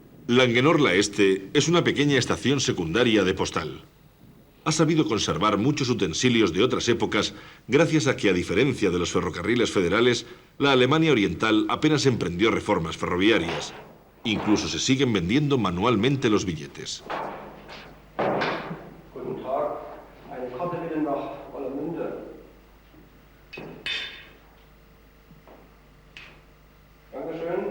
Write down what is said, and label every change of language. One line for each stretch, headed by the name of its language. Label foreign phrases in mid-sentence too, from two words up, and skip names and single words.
Spanish: Languenorla Este es una pequeña estación secundaria de postal. Ha sabido conservar muchos utensilios de otras épocas gracias a que, a diferencia de los ferrocarriles federales, la Alemania Oriental apenas emprendió reformas ferroviarias. Incluso se siguen vendiendo manualmente los billetes.
German: Guten Tag. Eine Karte bitte nach Orlamünde. Dankeschön.